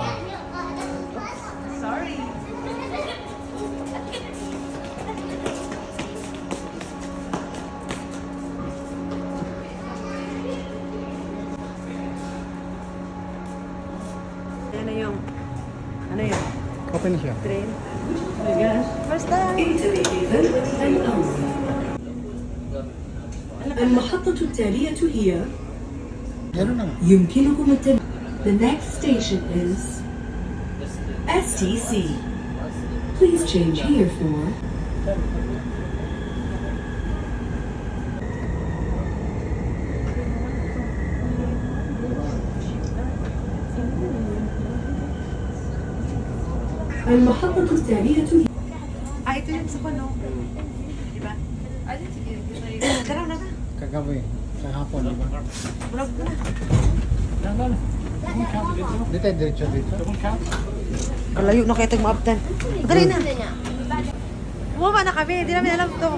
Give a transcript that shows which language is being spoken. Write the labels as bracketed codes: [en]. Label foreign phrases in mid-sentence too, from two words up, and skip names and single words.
[tl] Sorry. Ano yun? Open siya. [en] Train? Oh my gosh. Basta. [ar] المحطة التالية هي [tl] Meron na. [ar] يمكنكم التنقل. [en] The next station is STC. Please change here for [ar] المحطة التالية هي [tl] Ito yun sa Pano. Diba? Tara na ka. Kagabi. Kahapon, di ba? Vlog na. Dito, diretso dito. Kalayo na kayo itong maabtan. Dali na. Bumaba na kami. Hindi namin alam ito.